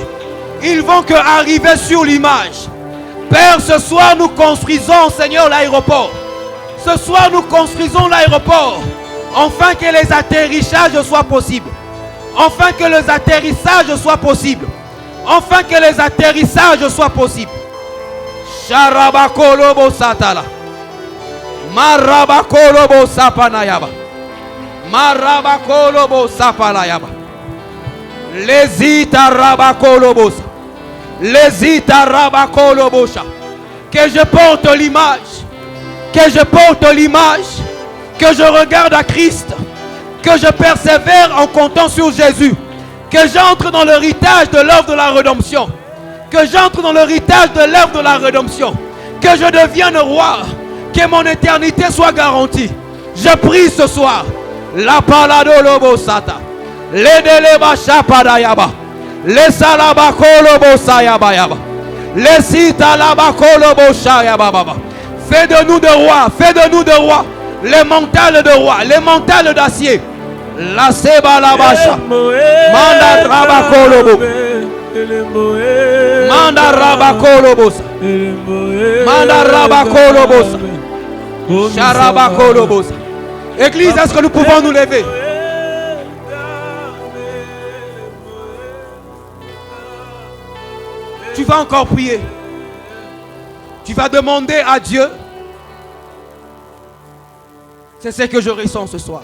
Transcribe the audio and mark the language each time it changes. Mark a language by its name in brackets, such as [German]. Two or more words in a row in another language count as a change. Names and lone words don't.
[French] Ils vont que arriver sur l'image. Père, ce soir nous construisons, Seigneur, l'aéroport. Ce soir nous construisons l'aéroport. Enfin que les atterrissages soient possibles. Enfin que les atterrissages soient possibles. Enfin que les atterrissages soient possibles. Sharabakolobo Satala. Marabakolobo Sapanayaba. Marabakolobo Sapanayaba. Lesita Rabakolobos. Lesita Rabakolobosha. Que je porte l'image. Que je porte l'image. Que je regarde à Christ. Que je persévère en comptant sur Jésus. Que j'entre dans l'héritage de l'œuvre de la rédemption. Que j'entre dans l'héritage de l'œuvre de la rédemption. Que je devienne roi. Que mon éternité soit garantie. Je prie ce soir. La palado lobo sata. Le deleba chapadayaba. Le salabakolobo sayaba. Le sita labakolobo shayaba. Fais de nous de rois. Fais de nous de rois. Les mentales de rois. Les mentales d'acier. La seba la bacha. Manda rabakolobo. Manda rabakolobos. Manda rabakolobos. Sharabakolobos. Église, est-ce que nous pouvons nous lever? Tu vas encore prier. Tu vas demander à Dieu. C'est ce que je ressens ce soir.